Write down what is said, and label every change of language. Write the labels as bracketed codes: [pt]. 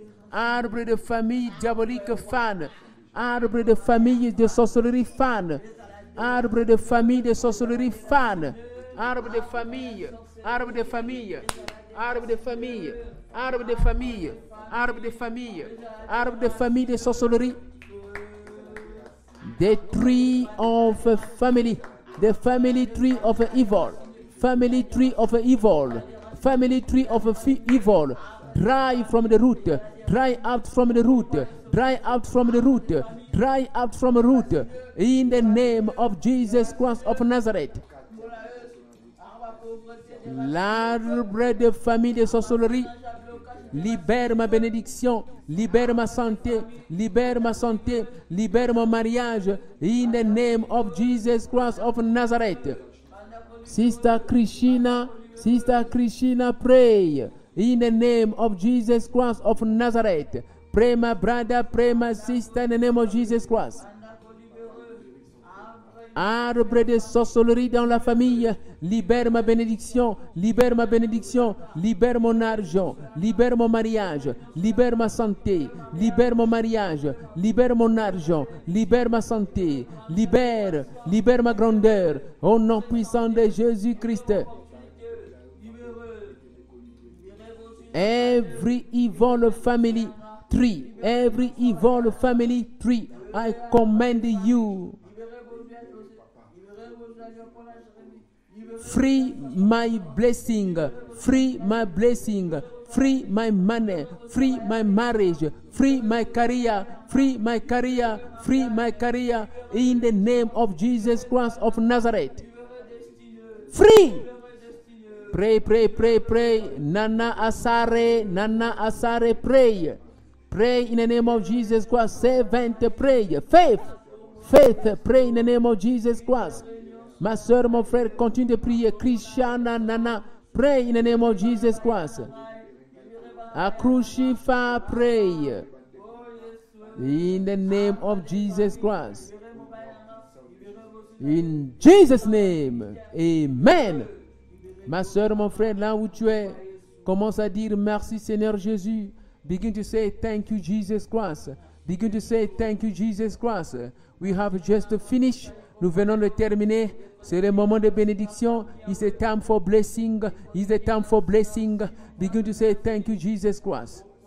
[fr] Arbre de famille diabolique fan. Arbre de famille de sorcellerie fan. Arbre de famille de sorcellerie fan. Arbre de famille, arbre de famille. Arbre de famille, arbre de famille, arbre de famille, arbre de famille de sorcellerie. [en] The tree of family, the family tree of evil, family tree of evil, family tree of evil. Dry from the root, dry out from the root, dry out from the root, dry out from the root. In the name of Jesus Christ of Nazareth. [fr] L'arbre de famille de sorcellerie, libère ma bénédiction, libère ma santé, libère ma santé, libère mon mariage. [en] In the name of Jesus Christ of Nazareth. Sister Krishna, Sister Christina, pray. In the name of Jesus Christ of Nazareth. Pray, my brother, pray, my sister, in the name of Jesus Christ. [fr] Arbre de sorcellerie dans la famille, libère ma bénédiction, libère ma bénédiction, libère mon argent, libère mon mariage, libère ma santé, libère mon mariage, libère mon argent, libère ma santé, libère ma grandeur, au nom puissant de Jésus-Christ. [en] Every evil family tree, I command you. Free my blessing, free my blessing, free my money, free my marriage, free my career, free my career, free my career, in the name of Jesus Christ of Nazareth. Free! Pray, pray, pray, pray. Nana Asare, pray. Pray in the name of Jesus Christ. Servant, pray. Faith, pray in the name of Jesus Christ. [fr] Ma soeur, mon frère, continue de prier. Christiana, Nana, [en] pray in the name of Jesus Christ. Akrushifa, pray. In the name of Jesus Christ. In Jesus' name, amen. [fr] Ma soeur, mon frère, là où tu es, commence à dire merci Seigneur Jésus. [en] Begin to say thank you Jesus Christ. Begin to say thank you Jesus Christ. We have just finished. [fr] Nous venons de terminer. C'est le moment de bénédiction. [en] It's a time for blessing. It's a time for blessing. Begin to say thank you Jesus Christ.